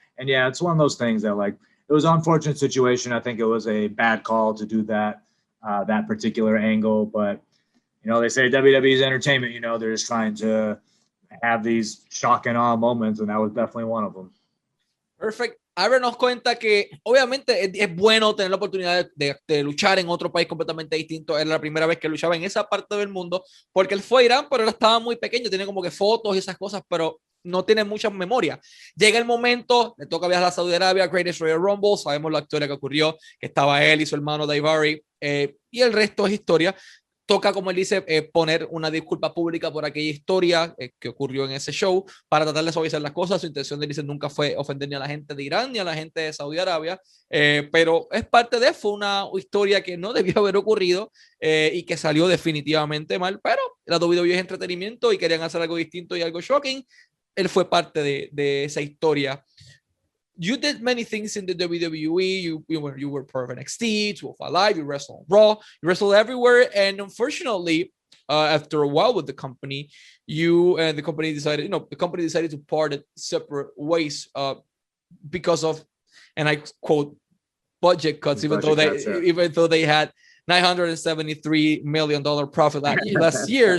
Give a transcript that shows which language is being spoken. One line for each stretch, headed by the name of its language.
English: And yeah, it's one of those things that it was an unfortunate situation. I think it was a bad call to do that. That particular angle, but they say WWE is entertainment. They're just trying to have these shock and awe moments, and that was definitely one of them. Perfect.
Spanish: Ahora nos cuenta que obviamente es bueno tener la oportunidad de luchar en otro país completamente distinto. Era la primera vez que luchaba en esa parte del mundo, porque él fue a Irán, pero él estaba muy pequeño, tiene como que fotos y esas cosas, pero no tiene mucha memoria. Llega el momento, le toca viajar a Saudi Arabia, Greatest Royal Rumble, sabemos la historia que ocurrió, que estaba él y su hermano Daivari, y el resto es historia. Toca, como él dice, poner una disculpa pública por aquella historia que ocurrió en ese show para tratar de suavizar las cosas. Su intención de él dice nunca fue ofender ni a la gente de Irán ni a la gente de Saudi Arabia, pero es parte de, fue una historia que no debió haber ocurrido y que salió definitivamente mal, pero la WWE es entretenimiento y querían hacer algo distinto y algo shocking. Él fue parte de esa historia.
English: You did many things in the WWE. You were part of NXT, 205 Live, you wrestled on Raw, you wrestled everywhere. And unfortunately, after a while with the company, the company decided to part it separate ways because of, and I quote, budget cuts, even though they had $973 million profit last year.